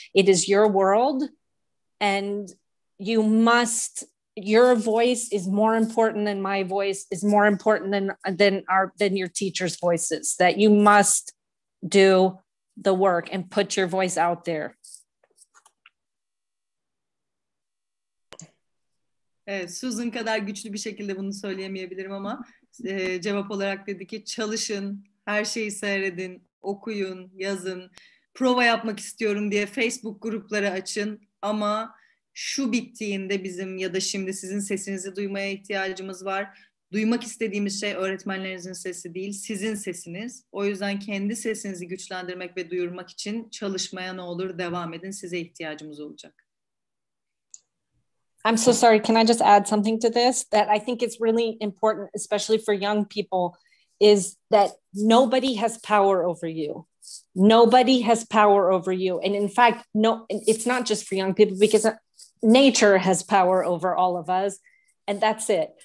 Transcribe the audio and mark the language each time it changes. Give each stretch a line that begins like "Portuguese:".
English: It is your world. And your voice is more important than my voice, is more important than your teachers' voices, that you must do the work and put your voice out there.
Turkish: Evet, Susan kadar güçlü bir şekilde bunu söyleyemeyebilirim ama cevap olarak dedi ki çalışın, her şeyi seyredin, okuyun, yazın, prova yapmak istiyorum diye Facebook grupları açın ama şu bittiğinde bizim ya da şimdi sizin sesinizi duymaya ihtiyacımız var. Duymak istediğimiz şey öğretmenlerinizin sesi değil, sizin sesiniz. O yüzden kendi sesinizi güçlendirmek ve duyurmak için çalışmaya ne olur devam edin, size ihtiyacımız olacak.
English: I'm so sorry. Can I just add something to this that I think is really important, especially for young people, is that nobody has power over you. Nobody has power over you. And in fact, no, it's not just for young people, because nature has power over all of us, and that's it.